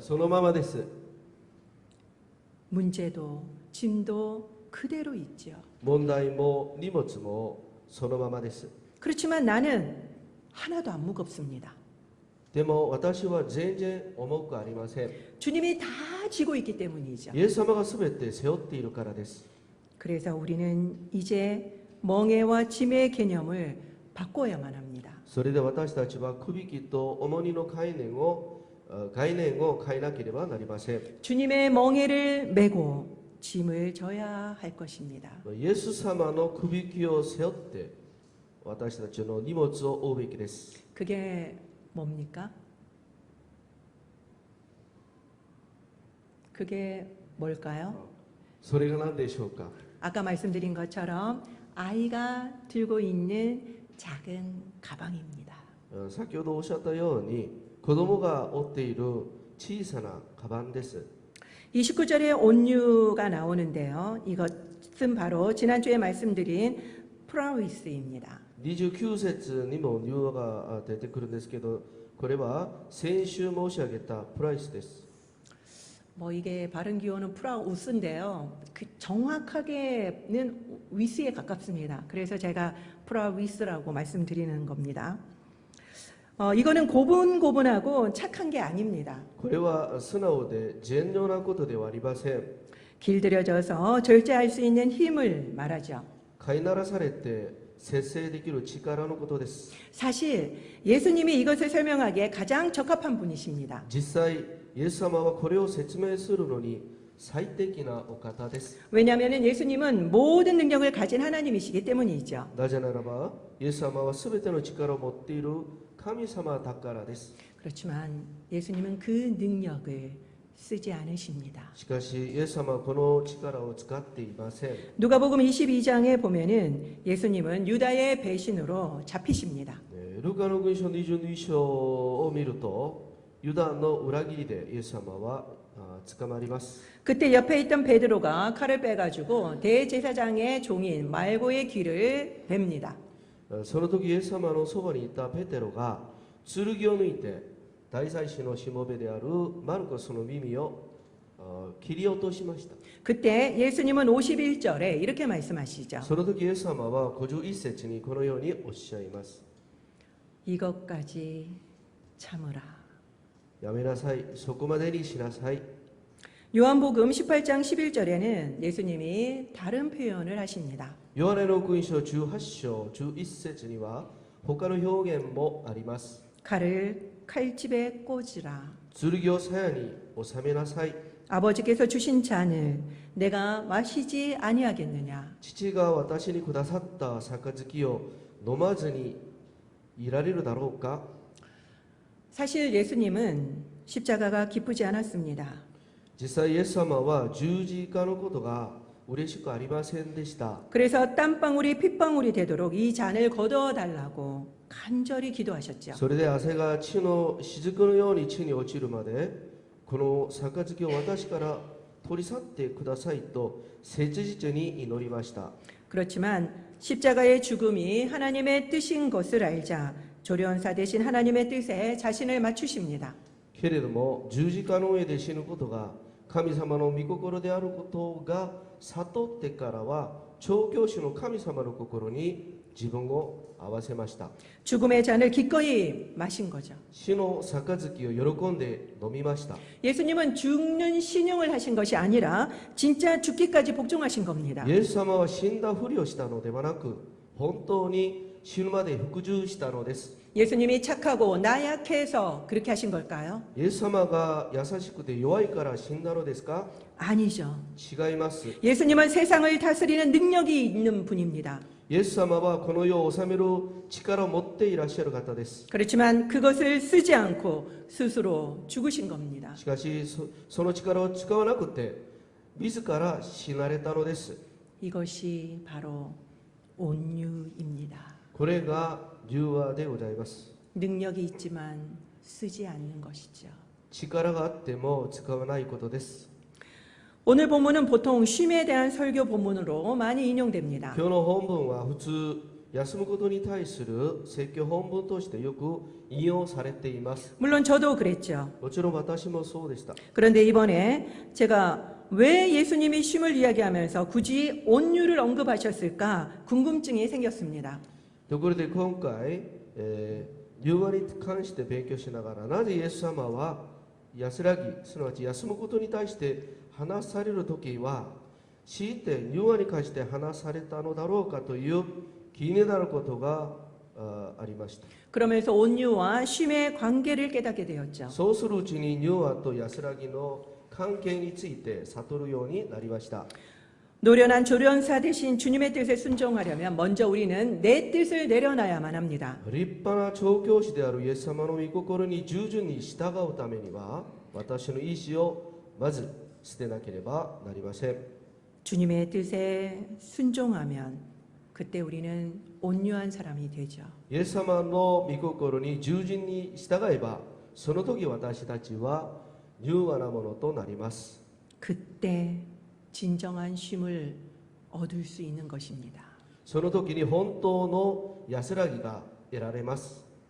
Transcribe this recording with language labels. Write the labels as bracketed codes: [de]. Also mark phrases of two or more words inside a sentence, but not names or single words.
[ja] そのままです。 [ko] 문제도 짐도 그대로 있죠. [ja] 問題も荷物もそのままです。 [ko] 그렇지만 나는 하나도 안 무겁습니다. [ja] でも私は全然重くありません。 [ko] 주님이 다 지고 있기 때문이죠. [ja] イエス様が全て背負っているからです。 [ko] 그래서 우리는 이제 멍에와 짐의 개념을 바꿔야만 합니다. [ja] それで私たちはくびきと重荷の概念を変えなければなりません。 [ko] 주님의 멍에를 메고 짐을 져야 할 것입니다. [ja] イエス様のくびきを背負って私たちの荷物を負うべきです。 [ko] 그게 뭡니까? 그게 뭘까요? [ja] それが何でしょうか。 [ko] 아까 말씀드린 것처럼 아이가 들고 있는 작은 가방입니다. [ja] 先ほどおっしゃったように子供が負っている小さなカバンです。 [ko] 29절에 온유가 나오는데요. 이것은 바로 지난주에 말씀드린 프라위스입니다. [ja] 29 節にも入話が出てくるんですけど、これは先週申し上げたプライスです。 [ko] 뭐 이게 발음 기호는 프라우스인데요. 그 정확하게는 위스에 가깝습니다. 그래서 제가 프라위스라고 말씀드리는 겁니다. 이거는 고분고분하고 착한 게 아닙니다. [ja] これは素直で善良なことではありません。 [ko] 길들여져서 절제할 수 있는 힘을 말하죠. [ja] 飼いならされて節制できる力のことです。 [ko] 사실 예수님이 이것을 설명하기에 가장 적합한 분이십니다. [ja] 実際イエス様はこれを説明するのに最適なお方です。 [ko] 왜냐하면 예수님은 모든 능력을 가진 하나님이시기 때문이죠. [ja] なぜならばイエス様は全ての力を持っている神様だからです。 [ko] 그렇지만 예수님은 그 능력을 쓰지 않으십니다. [ja] しかしイエス様はこの力を使っていません。 [ko] 누가복음 22장에 보면은 예수님은 유다의 배신으로 잡히십니다. [ja] ルカの福音書22章を見るとユダの裏切りでイエス様は捕まります。 [ko] 그때 옆에 있던 베드로가 칼을 빼가지고 대제사장의 종인 말고의 귀를 뱁니다. [ja] その時イエス様のそばにいたペテロが剣を抜いて大祭司のしもべであるマルコスの耳を切り落としました。 [ko] 그때 예수님은 51절에 이렇게 말씀하시죠. [ja] その時イエス様は51節にこのようにおっしゃいます。 [ko] 이것까지 참으라. [ja] やめなさい。そこまでにしなさい。 [ko] 요한복음 18장 11절에는 예수님이 다른 표현을 하십니다. [ja] ヨハネの福音書18章11節には他の表現もあります。 [ko] 칼을 칼집에 꽂으라. [ja] 剣を鞘に収めなさい。 [ko] 아버지께서 주신 잔을 내가 마시지 아니하겠느냐. [ja] 父が私にくださった杯を飲まずにいられるだろうか。 [ko] 사실 예수님은 십자가가 기쁘지 않았습니다. [ja] 実際イエス様は十字架のことが嬉しくありませんでした。 [ko] 그래서 땀방울이 핏방울이 되도록 이 잔을 걷어달라고 간절히 기도하셨죠. [ja] それで汗が血の雫のように地に落ちるまでこの杯を私から取り去ってくださいと切実に祈りました。 [ko] 그렇지만 십자가의 죽음이 하나님의 뜻인 것을 알자 조련사 되신 하나님의 뜻에 자신을 맞추십니다. [ja] けれども十字架の上で死ぬことが神様の御心であることが悟ってからは調教師の神様の心に自分を合わせました。 [ko] 죽음의 잔을 기꺼이 마신 거죠. [ja] 死の杯を喜んで飲みました。 [ko] 예수님은 죽는 신용을 하신 것이 아니라 진짜 죽기까지 복종하신 겁니다. [ja] イエス様は死んだふりをしたのではなく本当に死ぬまで服従したのです。 [ko] 예수님이 착하고 나약해서 그렇게 하신 걸까요? [ja] イエス様が優しくて弱いから死んだのですか？ [ko] 아니죠. [ja] 違います。 [ko] 예수님은 세상을 다스리는 능력이 있는 분입니다. [ja] イエス様はこの世を治める力を持っていらっしゃる方です。 [ko] 그렇지만 그것을 쓰지 않고 스스로 죽으신 겁니다. [ja] しかしその力を使わなくて自ら死なれたのです。 [ko] 이것이 바로 온유입니다. [ja] これが柔和でございます。 [ko] 능력이 있지만 쓰지 않는 것이죠. [ja] 力があっても使わないことです。 [ko] 오늘 본문은 보통 쉼에 대한 설교 본문으로 많이 인용됩니다. [ja] 今日の本文は普通休むことに対する説教本文としてよく引用されています。 [ko] 물론 저도 그랬죠. [ja] もちろん私もそうでした。 [ko] 그런데 이번에 제가 왜 예수님이 쉼을 이야기하면서 굳이 온유를 언급하셨을까 궁금증이 생겼습니다. [ja] ところで今回、柔和に関して勉強しながらなぜイエス様は安らぎすなわち休むことに対して話されるときは強いて柔和に関して話されたのだろうかという気になることがありました。 [ko] 그러면서 온유와 쉼의 관계를 깨닫게 되었죠. [ja] そうするうちに柔和と安らぎの関係について悟るようになりました。 [ko] 노련한 조련사 대신 주님의 뜻에 순종하려면 먼저 우리는 내 뜻을 내려놔야만 합니다. [ja] 立派な調教師であるイエス様の御心に従順に従うためには私の意思をまず捨てなければなりません。 [ko] 주님의 뜻에 순종하면 그때 우리는 온유한 사람이 되죠. [ja] イエス様の御心に従順に従えばその時私たちは柔和なものとなります。 [ko] 그때 진정한 쉼을 얻을 수 있는 것입니다. [ja] その時に本当の安らぎが得られます。